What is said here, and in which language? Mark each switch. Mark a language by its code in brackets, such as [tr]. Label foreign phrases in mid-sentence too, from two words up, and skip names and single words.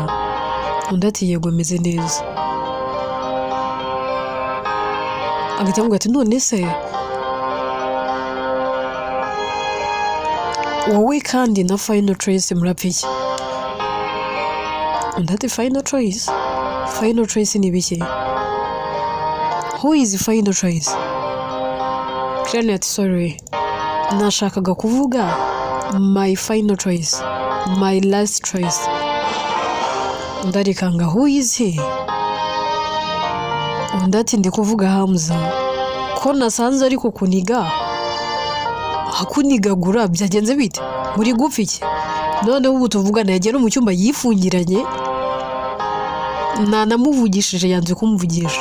[rw] Undi ati yego meze neza. Agahita amubwira ati none se wowe kandi na Final Choice murapfa iki? Undi ati Final Choice? Final Choice ni biki? [en] Who is Final Choice? Crane ati sorry, [rw] nashakaga kuvuga [en] my final choice, my last choice. [rw] Undi arikanga [en] who is he? [rw] Undi ati ndi kuvuga Hamza, ko nasanze ariko kuniga hakunigagura byagenze bite? Muri gupfa iki? Noneho ubu tuvugana yagiye no mu cyumba yifungiranye, namuvugishije yanze kumuvugisha.